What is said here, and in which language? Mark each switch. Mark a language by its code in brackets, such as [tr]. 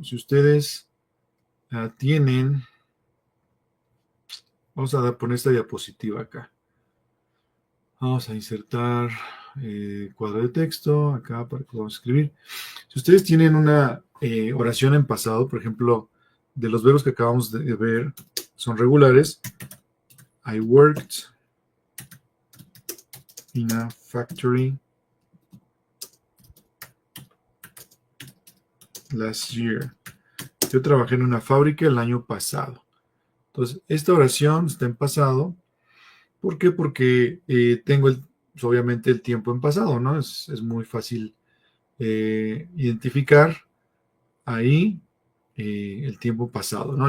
[es] Si ustedes tienen, vamos a poner esta diapositiva acá. Vamos a insertar cuadro de texto acá para que podamos escribir. Si ustedes tienen una oración en pasado, por ejemplo, de los verbos que acabamos de ver son regulares. [en] I worked in a factory last year. [es] Yo trabajé en una fábrica el año pasado. Entonces, esta oración está en pasado. ¿Por qué? Porque tengo pues, obviamente el tiempo en pasado, ¿no? Es muy fácil identificar ahí el tiempo pasado, ¿no?